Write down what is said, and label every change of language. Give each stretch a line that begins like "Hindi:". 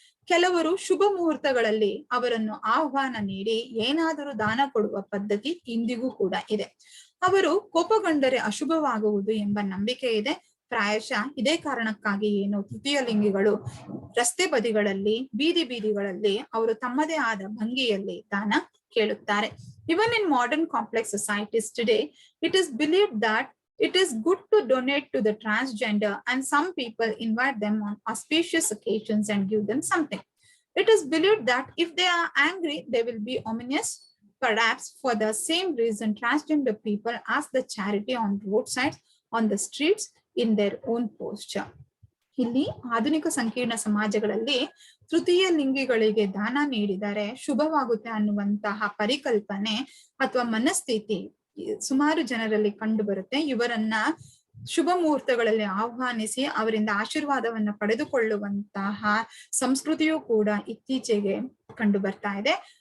Kannada: ಕೆಲವರು ಶುಭ ಮುಹೂರ್ತಗಳಲ್ಲಿ ಅವರನ್ನು ಆಹ್ವಾನ ನೀಡಿ ಏನಾದರೂ ದಾನ ಕೊಡುವ ಪದ್ಧತಿ ಇಂದಿಗೂ ಕೂಡ ಇದೆ. ಅವರು ಕೋಪಗೊಂಡರೆ ಅಶುಭವಾಗುವುದು ಎಂಬ ನಂಬಿಕೆ ಇದೆ. ಪ್ರಾಯಶಃ ಇದೇ ಕಾರಣಕ್ಕಾಗಿ ತೃತೀಯ ಲಿಂಗಿಗಳು ರಸ್ತೆ ಬದಿಗಳಲ್ಲಿ, ಬೀದಿಗಳಲ್ಲಿ ಅವರು ತಮ್ಮದೇ ಆದ ಭಂಗಿಯಲ್ಲಿ ದಾನ ಕೇಳುತ್ತಾರೆ.
English: Even in modern complex societies today, it is believed that it is good to donate to the transgender, and some people invite them on auspicious occasions and give them something. It is believed that if they are angry, they will be ominous. Perhaps for the same reason, transgender people ask the charity on roadsides, on the streets, in their own posture.
Kannada: ಇಲ್ಲಿ ಆಧುನಿಕ ಸಂಕೀರ್ಣ ಸಮಾಜಗಳಲ್ಲಿ ತೃತೀಯ ಲಿಂಗಿಗಳಿಗೆ ದಾನ ನೀಡಿದರೆ ಶುಭವಾಗುತ್ತೆ ಅನ್ನುವಂತಹ ಪರಿಕಲ್ಪನೆ ಅಥವಾ ಮನಸ್ಥಿತಿ ಸುಮಾರು ಜನರಲ್ಲಿ ಕಂಡು ಬರುತ್ತೆ. ಇವರನ್ನ ಶುಭ ಮುಹೂರ್ತಗಳಲ್ಲಿ ಆಹ್ವಾನಿಸಿ ಅವರಿಂದ ಆಶೀರ್ವಾದವನ್ನ ಪಡೆದುಕೊಳ್ಳುವಂತಹ ಸಂಸ್ಕೃತಿಯೂ ಕೂಡ ಇತ್ತೀಚೆಗೆ ಕಂಡು ಬರ್ತಾ ಇದೆ.